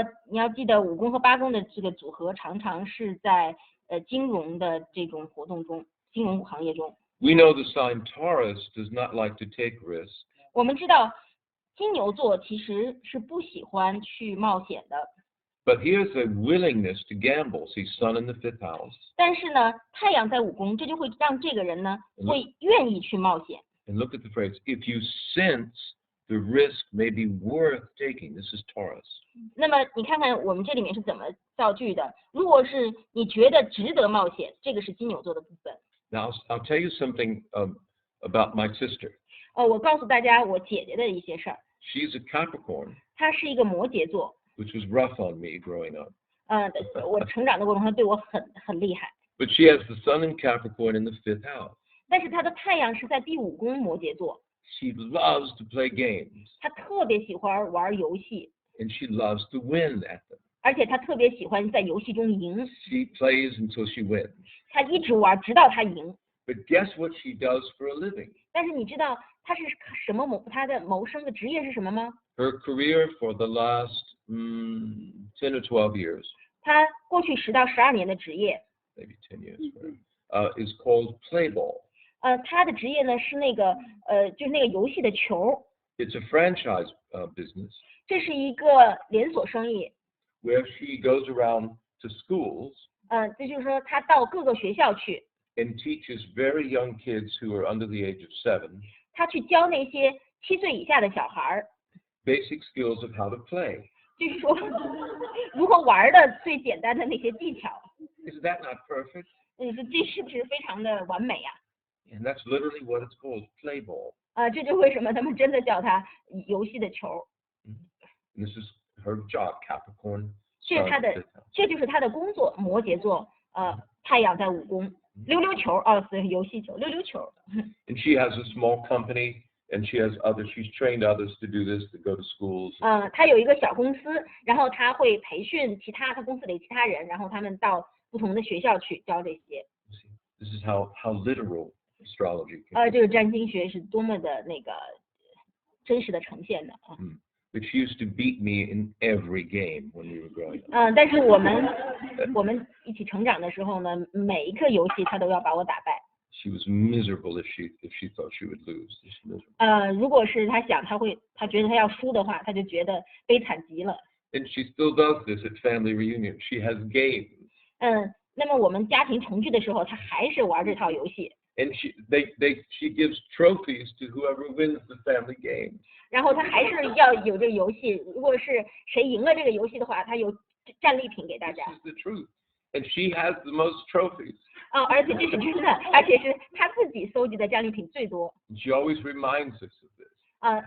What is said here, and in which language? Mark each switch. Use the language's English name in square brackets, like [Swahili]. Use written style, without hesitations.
[Chinese] 你要记得5宫和8宫的这个组合常常是在金融的这种活动中，金融行业中。 [English] We know the sign Taurus does not like to take risks. [Chinese] 我们知道金牛座其实是不喜欢去冒险的。 [English] But here's a willingness to gamble. See, Sun in the 5th house. [Chinese] 但是呢，太阳在5宫，这就会让这个人呢会愿意去冒险。 [English] And look at the phrase, if you sense the risk may be worth taking. This is Taurus. [Chinese] 那么你看看我们这里面是怎么造句的？如果是你觉得值得冒险，这个是金牛座的部分。 [English] Now, I'll tell you something about my sister. [Chinese] 我告诉大家我姐姐的一些事儿。 [English] She's a Capricorn, [Chinese] 她是一个摩羯座。 [English] which was rough on me growing up. [Chinese] 我成长的过程中，她对我很厉害。 [English] But she has the Sun in Capricorn in the 5th house. [Chinese] 但是她的太阳是在第5宫摩羯座。 [English] She loves to play games. [Chinese] 她特别喜欢玩游戏。 [English] And she loves to win at them. [Chinese] 而且她特别喜欢在游戏中赢。 [English] She plays until she wins. [Chinese] 她一直玩直到她赢。 [English] But guess what she does for a living? [Chinese] 但是你知道她是什么她的谋生的职业是什么吗？ [English] Her career for the last 10 or 12 years, [Chinese] 她过去10到12年的职业， [English] maybe 10 years, is called play ball. [Chinese] 她的职业呢是那个就是那个游戏的球。 [English] It's a franchise business [Chinese] 这是一个连锁生意。 [English] where she goes around to schools [Chinese] 这就是说她到各个学校去， [English] and teaches very young kids who are under the age of 7 [Chinese] 她去教那些7岁以下的小孩儿， [English] basic skills of how to play. [Chinese] 就是说如何玩的最简单的那些技巧。 [English] Is that not perfect? [Chinese] 你说这是不是非常的完美啊？ [English] And that's literally what it's called, play ball. [Chinese] 这就为什么他们真的叫它游戏的球。 [English] And this is her job, Capricorn. [Chinese] 这就是她的工作，摩羯座，太阳在5宫，溜溜球，对，游戏球，溜溜球。 [English] And she has a small company, and she's trained others to do this, to go to schools. [Chinese] 她有一个小公司，然后她会培训她公司里其他人，然后他们到不同的学校去教这些。 [English] This is how literal astrology can be. [Chinese] 这个占星学是多么的那个真实的呈现的啊。 [English] But she used to beat me in every game when we were growing up. [Chinese] 但是我们一起成长的时候呢，每一个游戏她都要把我打败。 [English] She was miserable if she thought she would lose. Just miserable. [Chinese] 如果是她想她觉得她要输的话，她就觉得悲惨极了。 [English] And she still does this at family reunion. She has games. [Chinese] 那么我们家庭重聚的时候，她还是玩这套游戏。 [English] And she gives trophies to whoever wins the family game. [Chinese] 然后她还是要有这个游戏，如果是谁赢了这个游戏的话，她有战利品给大家。 [English] This is the truth. And she has the most trophies. [Chinese] 而且这是真的，而且是她自己搜集的战利品最多。 [English] And she always reminds us of this.